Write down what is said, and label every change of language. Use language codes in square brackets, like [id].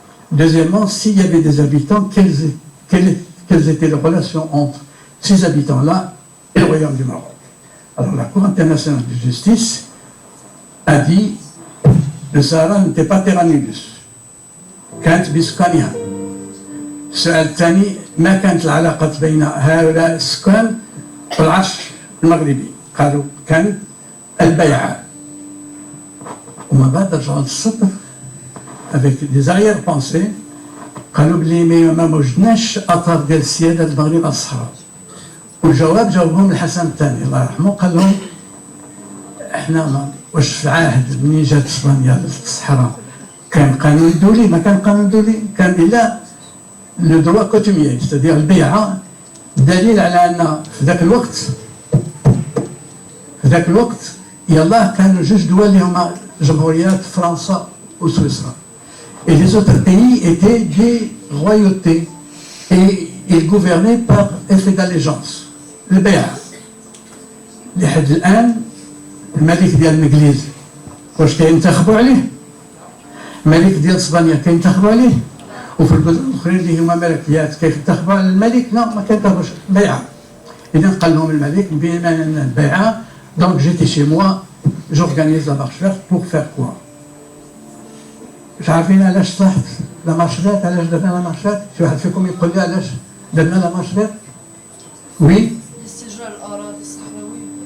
[fr] Deuxièmement, s'il y avait des habitants, quelles étaient les relations entre ces habitants-là et le royaume du Maroc. Alors la Cour internationale de justice a dit le Sahara n'était pas terra nullius. [ar] كانت بسكانها. السؤال الثاني ما كانت العلاقة بين هؤلاء السكان والعرش المغربي. قالوا كانت البيعة. وما بعد رجعوا للسطر [fr] avec des arrière-pensées [ar] قالوا بلي ما وجدناش اثر ديال السياده المغرب على الصحراء. والجواب جاوبهم الحسن الثاني الله يرحمه قال لهم احنا واش في العهد منين جات اسبانيا للصحراء كان قانون دولي ما كان قانون دولي كان الا لو دروا كوتوميي ستادير البيعه دليل على ان في ذاك الوقت يلاه كانوا جوج دول اللي هما جمهوريات فرنسا وسويسرا. [fr] Et les autres pays étaient des royautés et ils gouvernaient par effet d'allégeance. Le Béa. [ar] لحد الآن الملك ديال الإنجليز واش كينتخبوا عليه؟ الملك ديال إسبانيا كينتخبوا عليه؟ وفي البلدان الآخرين اللي هما ملكيات كينتخبوا على الملك؟ لا ما كينتخبوش بيعة. إذا قال لهم الملك بما أن البيعة [fr] donc j'étais chez moi, j'organise la marche verte pour faire quoi? [ar] مش عارفين علاش صحت لا مارش فيرت علاش درنا لا مارش فيرت؟ شي واحد فيكم يقول لي علاش درنا لا مارش فيرت؟ وي؟ استرجاع الأراضي الصحراوية.